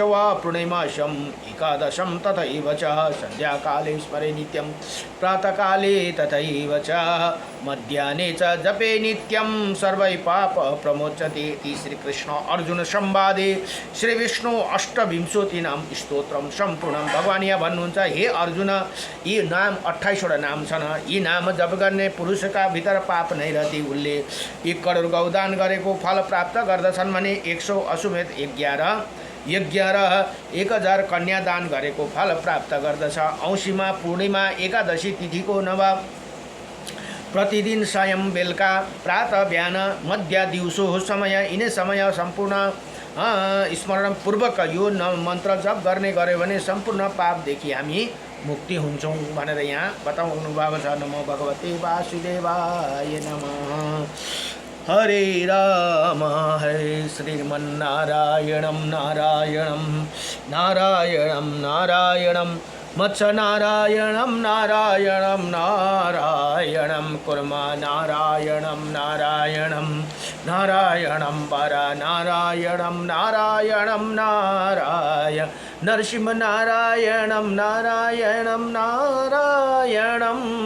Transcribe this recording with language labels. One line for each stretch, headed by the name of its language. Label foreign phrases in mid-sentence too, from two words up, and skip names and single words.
Sanskrit: वा पूर्णिमास्याम् एकादशं तथैव च संध्याकाले स्मरे नित्यं प्रातःकाले तथैव च मध्याह्ने च जपे नित्यं सर्वै पाप प्रमोचते इति श्रीकृष्ण अर्जुन संवादे श्रीविष्णु अष्टविंशतिनाम स्तोत्रम सम्पूर्ण
Nepali: भगवान यहाँ भन्नुहुन्छ हे अर्जुन यी नाम 28 वटा नाम छन् यी नाम जप गर्ने पुरुषका भित्र पाप नै रहती उनले 1 करोड गौदान गरेको फल प्राप्त गर्दछन् भने 100 अश्वमेध 11 1000 कन्यादान गरेको फल प्राप्त गर्दछ औँसीमा पूर्णिमा एकादशी तिथिको नव प्रतिदिन सायं बेलुका प्रातः बिहान मध्य दिउँसो समय यिनै समय सम्पूर्ण स्मरण पूर्वक यो मन्त्र जप गर्ने गर्यो भने सम्पूर्ण पापदेखि हामी मुक्ति हुन्छौँ भनेर यहाँ बताउनु भएको छ।
Sanskrit: नमो भगवते वासुदेवाय नमः। हरे राम हरे श्रीमन्नारायणं नारायणं नारायणं नारायणं मत्स्यनारायणं नारायणं नारायणं कुर्मा नारायणं नारायणं नारायणं वरनारायणं नारायणं नारायण नरसिंहनारायणं नारायणं नारायणं